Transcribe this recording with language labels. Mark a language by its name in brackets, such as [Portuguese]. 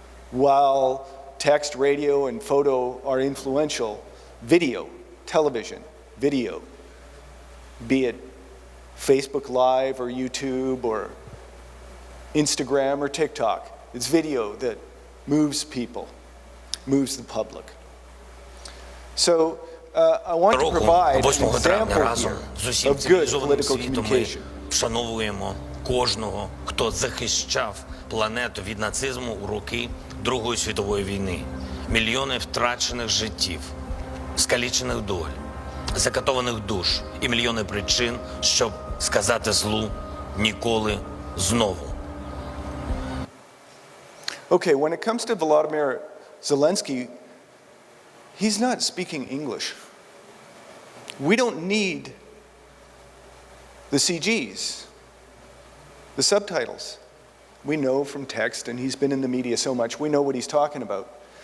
[English] While text, radio, and photo are influential, video, television, video, be it Facebook Live or YouTube or Instagram or TikTok, it's video that moves people, moves the public. So I want to provide an example here of good political communication. [Ukrainian] Вшановуємо кожного, хто захищав планету від нацизму у роки Другої світової війни. Мільйони втрачених життів, скалічених доль, закатованих душ і мільйони причин, щоб сказати злу ніколи знову. [English] Okay, when it comes to Volodymyr Zelensky, he's not speaking English. We don't need the CGs, the subtitles. We know from text, and he's been in the media so much, we know what he's talking about.